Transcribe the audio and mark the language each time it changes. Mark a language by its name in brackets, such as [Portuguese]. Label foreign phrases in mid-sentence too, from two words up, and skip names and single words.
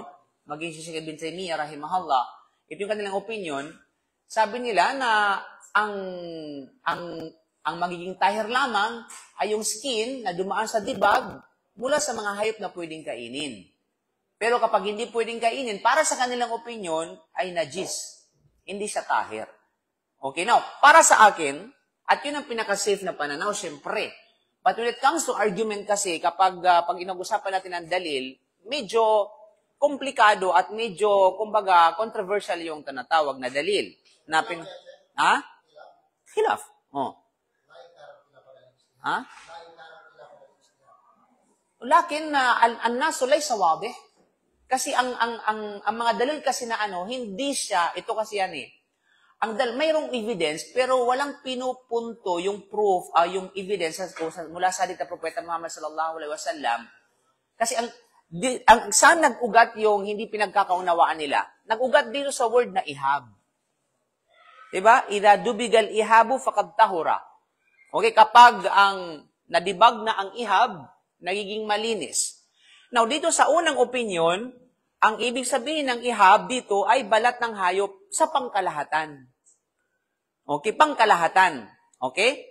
[Filipino] Maging si Sheikh bin Taymiyyah, rahimahullah, ito yung kanilang opinion, sabi nila na ang magiging tahir lamang ay yung skin na dumaan sa dibag mula sa mga hayop na pwedeng kainin. Pero kapag hindi pwedeng kainin, para sa kanilang opinion, ay najis. Hindi siya tahir. Okay, now, para sa akin, at yun ang pinaka-safe na pananaw, syempre. [English] But when it comes to argument [Filipino] kasi, kapag pag inag-usapan natin ang dalil, medyo komplikado at medyo, kumbaga, controversial yung tinatawag na dalil. Khilaf. Oh. [Arabic] لكن النص ليس واضح. [Filipino] Kasi ang mga dalil kasi na hindi siya, ito kasi yan eh. Mayroong evidence, pero walang pinupunto yung proof, yung evidence mula sa hadith ng Propeta Muhammad [Arabic] صلى الله عليه وسلم. [Filipino] Kasi saan nag-ugat yung hindi pinagkakaunawaan nila? Nag-ugat dito sa word na ihab. Diba? [Arabic] إذا دبغ الإهاب فقد طهر. [Filipino] Okay, kapag nadibag na ang ihab, nagiging malinis. Now, dito sa unang opinion, ang ibig sabihin ng ihab dito ay balat ng hayop sa pangkalahatan. Okay, pangkalahatan. Okay?